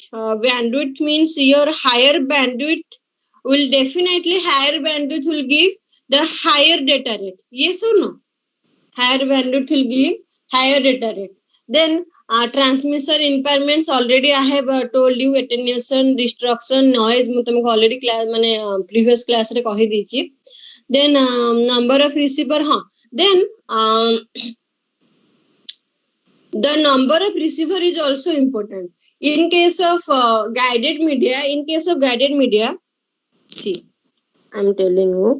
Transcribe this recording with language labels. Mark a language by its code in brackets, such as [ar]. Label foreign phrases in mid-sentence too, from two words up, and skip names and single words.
[en] Bandwidth means your higher bandwidth will definitely give the higher data rate. Yes or no? Higher bandwidth will give higher data rate. Then transmission impairments, already I have told you, attenuation, distortion, noise [or] ମୁଁ ତମକୁ already class ମାନେ previous class ରେ କହି ଦେଇଛି. [en] Then number of receiver. Then the number of receiver is also important. In case of guided media, see, I'm telling you.